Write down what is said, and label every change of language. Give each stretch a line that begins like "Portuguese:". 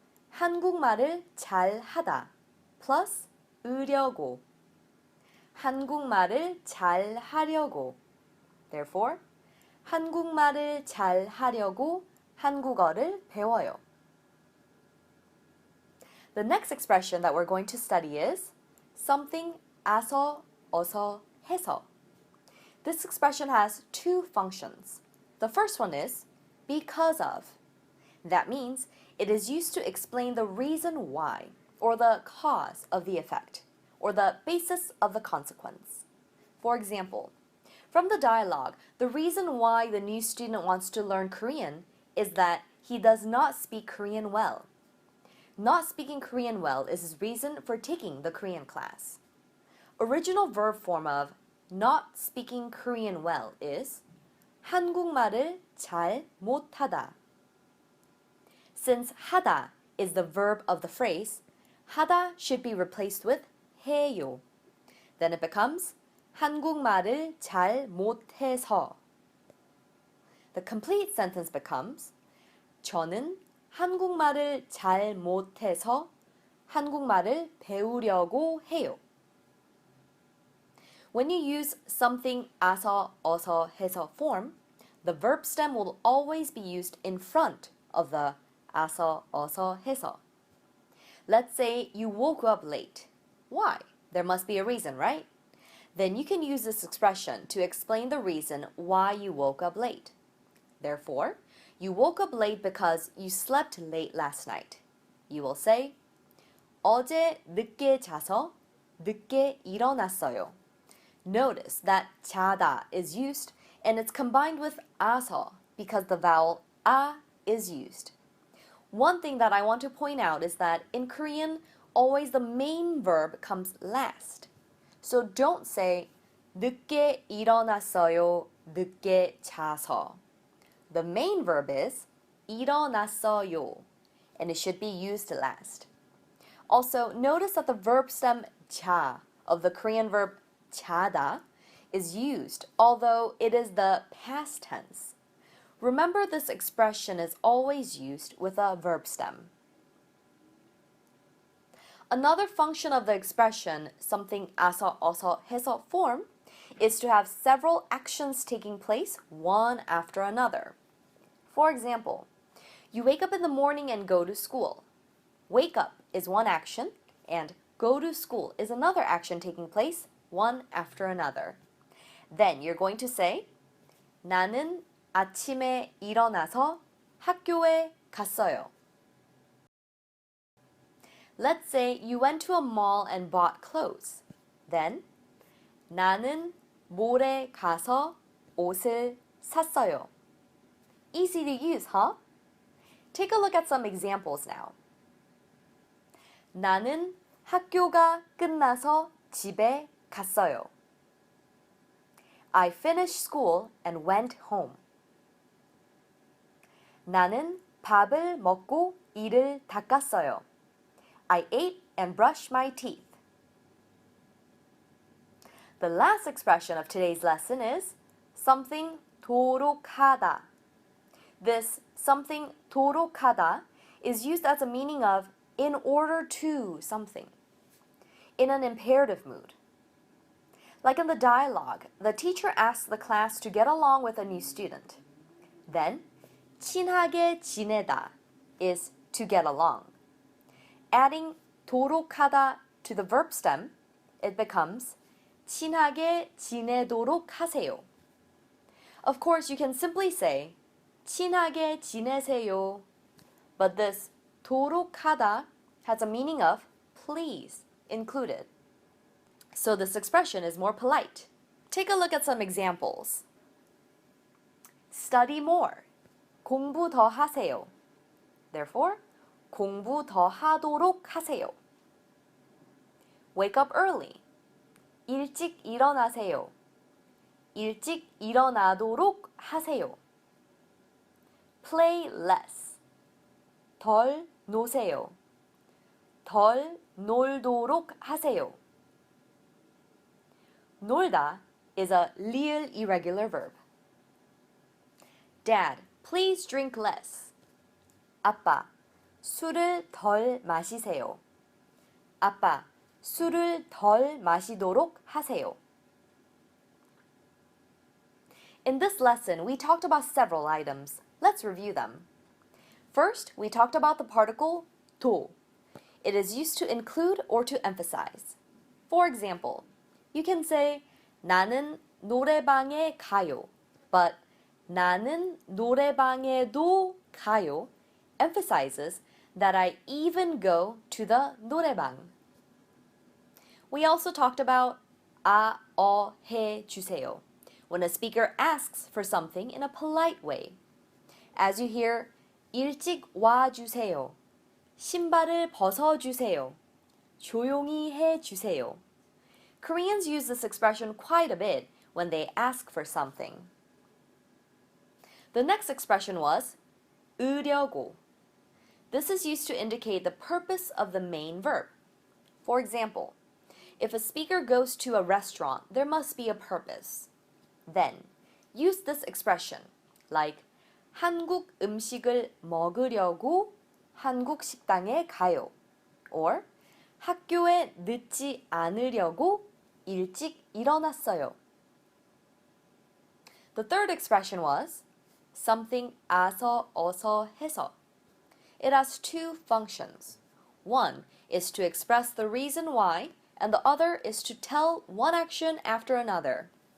Korean: 한국말을 잘 하다
English: plus
Korean: 으려고. 한국말을 잘 하려고.
English: Therefore,
Korean: 한국말을 잘 하려고 한국어를 배워요.
English: The next expression that we're going to study is something
Korean: 아서, 어서, 해서.
English: This expression has two functions. The first one is because of. That means it is used to explain the reason why, or the cause of the effect, or the basis of the consequence. For example, from the dialogue, the reason why the new student wants to learn Korean is that he does not speak Korean well. Not speaking Korean well is his reason for taking the Korean class. Original verb form of not speaking Korean well is
Korean: 한국말을 잘 못하다.
English: Since 하다 is the verb of the phrase, 하다 should be replaced with 해요. Then it becomes
Korean: 한국말을 잘 못해서.
English: The complete sentence becomes
Korean: 저는 한국말을 잘 못해서 한국말을 배우려고 해요.
English: When you use something
Korean: 아서, 어서, 해서
English: form, the verb stem will always be used in front of the
Korean: 아서, 어서, 해서.
English: Let's say you woke up late. Why? There must be a reason, right? Then you can use this expression to explain the reason why you woke up late. Therefore, you woke up late because you slept late last night. You will say,
Korean: 어제 늦게 자서 늦게 일어났어요.
English: Notice that 자다 is used and it's combined with 아서 because the vowel a is used. One thing that I want to point out is that in Korean, always the main verb comes last. So don't say
Korean: 늦게 일어났어요, 늦게 자서.
English: The main verb is 일어났어요, and it should be used last. Also, notice that the verb stem 자 of the Korean verb 자다 is used, although it is the past tense. Remember, this expression is always used with a verb stem. Another function of the expression something
Korean: 아서, 어서, 해서
English: form is to have several actions taking place one after another. For example, you wake up in the morning and go to school. Wake up is one action, and go to school is another action taking place one after another. Then you're going to say,
Korean: 나는 아침에 일어나서 학교에 갔어요.
English: Let's say you went to a mall and bought clothes. Then,
Korean: 나는 몰에 가서 옷을 샀어요.
English: Easy to use, huh? Take a look at some examples now.
Korean: 나는 학교가 끝나서 집에 갔어요.
English: I finished school and went home.
Korean: 나는 밥을 먹고 이를 닦았어요.
English: I ate and brushed my teeth. The last expression of today's lesson is something 도록 하다. This something 도록 하다 is used as a meaning of in order to something, in an imperative mood. Like in the dialogue, the teacher asks the class to get along with a new student. Then,
Korean: 친하게 지내다
English: is to get along. Adding
Korean: 도록 하다
English: to the verb stem, it becomes
Korean: 친하게 지내도록 하세요.
English: Of course, you can simply say
Korean: 친하게 지내세요,
English: but this
Korean: 도록 하다
English: has a meaning of please included. So this expression is more polite. Take a look at some examples. Study more.
Korean: 공부 더 하세요.
English: Therefore,
Korean: 공부 더 하도록 하세요.
English: Wake up early.
Korean: 일찍 일어나세요. 일찍 일어나도록 하세요.
English: Play less.
Korean: 덜 노세요. 덜 놀도록 하세요.
English: 놀다 is a real irregular verb. Dad, please drink less.
Korean: 아빠, 술을 덜 마시세요. 아빠, 술을 덜 마시도록 하세요.
English: In this lesson, we talked about several items. Let's review them. First, we talked about the particle 도. It is used to include or to emphasize. For example, you can say
Korean: 나는 노래방에 가요,
English: but
Korean: 나는 노래방에도 가요
English: emphasizes that I even go to the 노래방. We also talked about
Korean: 해 주세요
English: when a speaker asks for something in a polite way. As you hear
Korean: 일찍 와 주세요, 신발을 벗어 주세요, 조용히 해 주세요.
English: Koreans use this expression quite a bit when they ask for something. The next expression was 으려고. This is used to indicate the purpose of the main verb. For example, if a speaker goes to a restaurant, there must be a purpose. Then, use this expression like
Korean: 한국 음식을 먹으려고 한국 식당에 가요.
English: Or
Korean: 학교에 늦지 않으려고 일찍 일어났어요.
English: The third expression was something
Korean: 어서 해서.
English: It has two functions. One is to express the reason why, and the other is to tell one action after another.